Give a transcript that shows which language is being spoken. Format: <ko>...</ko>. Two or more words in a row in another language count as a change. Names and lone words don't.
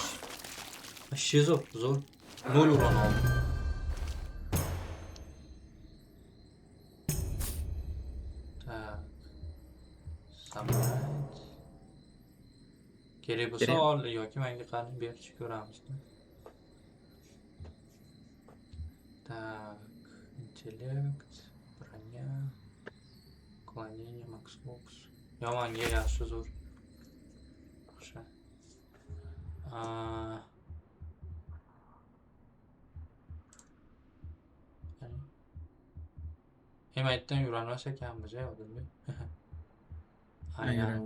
<uz>Вообще zo'r. 0 uran oldi. Tak. Samolyot. Kerak bo'lsa Kerak. ol yoki menga qani berchi ko'ramiz.</uz> <ru>Так, интеллект, броня, уклонение, макс бокс.</ru> <uz>Yomanga yaxshi zo'r. Yaxshi. Hem aytdan yurolmas ekanmiz odamga. Aynan</uz>